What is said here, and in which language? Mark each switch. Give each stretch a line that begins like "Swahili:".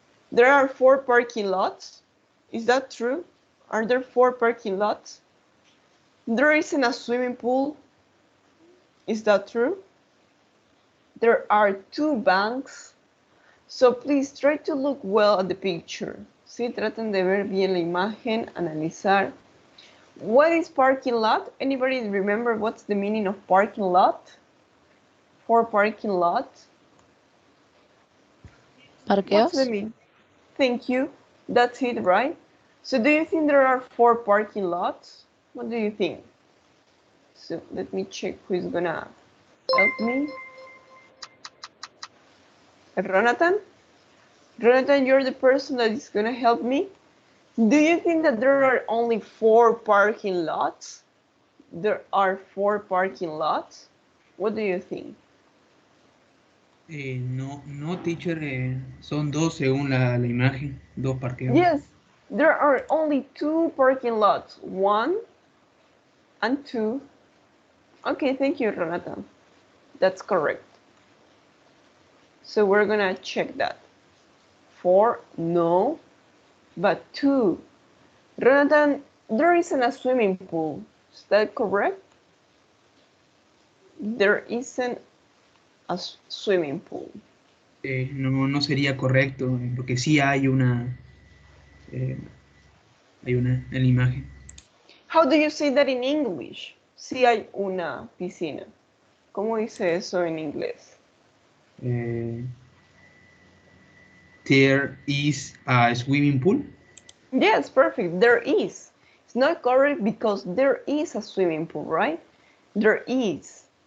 English: There are 4 parking lots. Is that true? Are there 4 parking lots? There isn't a swimming pool. Is that true? There are 2 banks. So please try to look well at the picture.
Spanish: ¿Sí? Traten de ver bien la imagen, analizar.
English: What is parking lot? Anybody remember what's the meaning of parking lot? For parking lot? What's the meaning? Thank you. That's it, right? So do you think there are 4 parking lots? What do you think? So let me check who is gonna help me. Ronatan? Ronatan, you're the person that is gonna help me. Do you think that there are only 4 parking lots? There are 4 parking lots? What do you think? No, teacher,
Spanish: son 2 según la imagen, 2 parqueos.
English: Yes, there are only 2 parking lots, 1 and 2. Okay, thank you, Renata. That's correct. So we're gonna check that. 4, no, but 2. Renata, there isn't a swimming pool. Is that correct? There isn't a swimming pool.
Spanish: No sería correcto, porque sí hay una en la imagen.
English: How do you say that in English?
Spanish: Sí hay una piscina. ¿Cómo dice eso en inglés?
English: There is a swimming pool. Yes, perfect. There is. It's not correct because there is a swimming pool, right? There is.